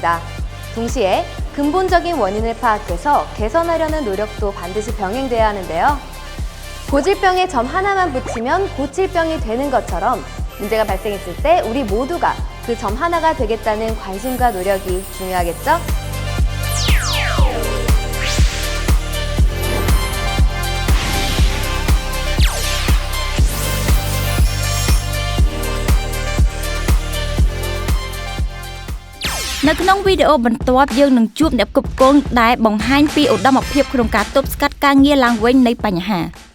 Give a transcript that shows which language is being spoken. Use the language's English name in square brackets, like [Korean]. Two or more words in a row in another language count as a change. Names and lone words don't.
[Korean] 동시에 근본적인 원인을 파악해서 개선하려는 노력도 반드시 병행돼야 하는데요. 고질병에 점 하나만 붙이면 고칠병이 되는 것처럼 문제가 발생했을 때 우리 모두가 그 점 하나가 되겠다는 관심과 노력이 중요하겠죠? [Khmer] នៅក្នុងវីដេអូបន្ទាប់យើងនឹងជួបអ្នកផ្គត់ផ្គង់ដែលបង្ហាញពីឧត្តមភាពក្នុងការទប់ស្កាត់ការងារឡើងវិញនៃបញ្ហា